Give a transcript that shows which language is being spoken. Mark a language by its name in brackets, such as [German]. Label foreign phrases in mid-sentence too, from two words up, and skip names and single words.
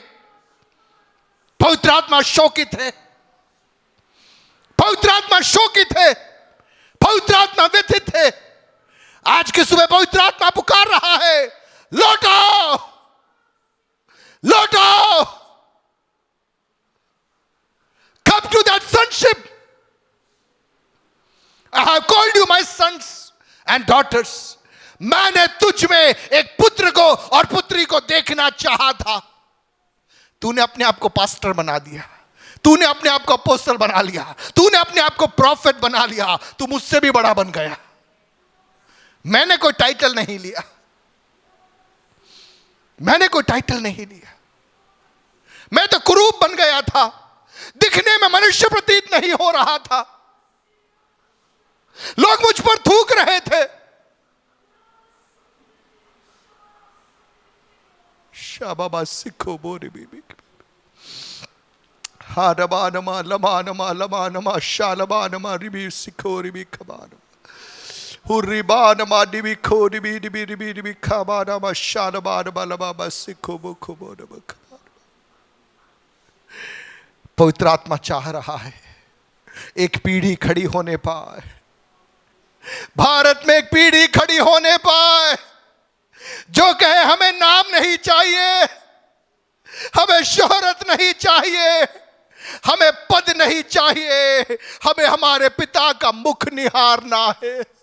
[Hindi] पवित्र आत्मा शोकित है, पवित्र आत्मा शोकित है, पवित्र आत्मा व्यथित है। आज की सुबह पवित्र आत्मा पुकार रहा है, लौटो, लौटो, [English] come to that sonship. I have called you my sons and daughters. [Hindi] मैंने तुझ में एक पुत्र को और पुत्री को देखना चाहा था। तूने अपने आप को पास्टर बना दिया, तूने अपने आप को अपोस्टल बना लिया, तूने अपने आप को प्रॉफिट बना लिया, तू मुझसे भी बड़ा बन गया। मैंने कोई टाइटल नहीं लिया, मैंने कोई टाइटल नहीं लिया। मैं तो कुरूप बन गया था, दिखने में मनुष्य प्रतीत नहीं हो रहा था। लोग मुझ पर थूक रहे थे। शाबाबा सिखो बोरे बीबी हारबानमा लमानमा लमानमा शालबानमा रिबी सिखो रिबी खबानमा हुरिबानमा डिबी खो रिबी डिबी रिबी रिबी खबानमा शालबानमा लमामा सिखो बुखो बोरमा खबानमा। पवित्र आत्मा चाह रहा है एक पीढ़ी खड़ी होने पाए, भारत में एक पीढ़ी खड़ी होने पाए जो कहे हमें नाम नहीं चाहिए, हमें शोहरत नहीं चाहिए, हमें पद नहीं चाहिए, हमें हमारे पिता का मुख निहारना है।